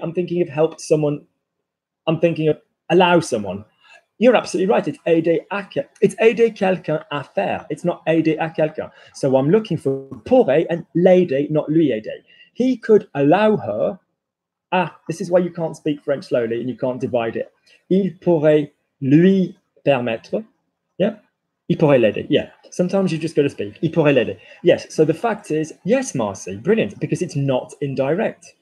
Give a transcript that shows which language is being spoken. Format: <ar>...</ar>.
<en>I'm thinking of help someone. I'm thinking of allow someone. You're absolutely right. It's</en> <fr>aider quelqu'un à faire.</fr> <en>It's not</en> <fr>aider à quelqu'un.</fr> <en>So I'm looking for pourrait and l'aider, not</en> <fr>lui aider.</fr> <en>He could allow her. This is why you can't speak French slowly and you can't divide it.</en> <fr>Il pourrait lui permettre. Yeah. Il pourrait l'aider. Yeah.</fr> <en>Sometimes you just got to speak.</en> <fr>Il pourrait l'aider.</fr> <en>Yes. So the fact is, yes, Marcy, brilliant, because it's not indirect.</en>